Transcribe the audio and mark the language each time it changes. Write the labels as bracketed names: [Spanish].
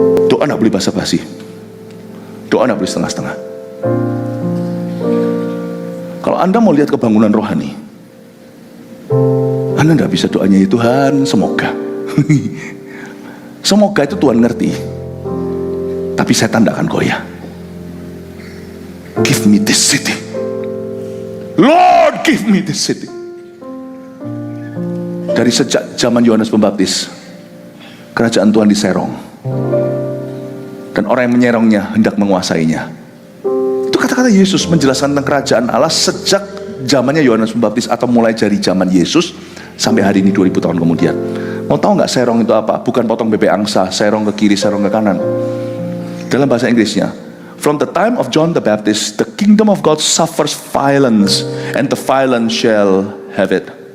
[Indonesian] Doa nggak boleh basa-basi. Doa nggak boleh setengah-setengah. Kalau Anda mau lihat kebangunan rohani, Anda nggak bisa doanya ya Tuhan semoga. Semoga itu Tuhan ngerti, tapi setan tidak akan goyah. [English] Give me this city, Lord, give me this city. [Indonesian] Dari sejak zaman Yohanes Pembaptis, kerajaan Tuhan diserong, dan orang yang menyerongnya hendak menguasainya. Itu kata-kata Yesus menjelaskan tentang kerajaan Allah sejak zamannya Yohanes Pembaptis, atau mulai dari zaman Yesus sampai hari ini 2000 tahun kemudian. Mau tahu nggak serong itu apa? Bukan potong bebek angsa, serong ke kiri, serong ke kanan. Dalam bahasa Inggrisnya, [English] from the time of John the Baptist, the kingdom of God suffers violence, and the violent shall have it.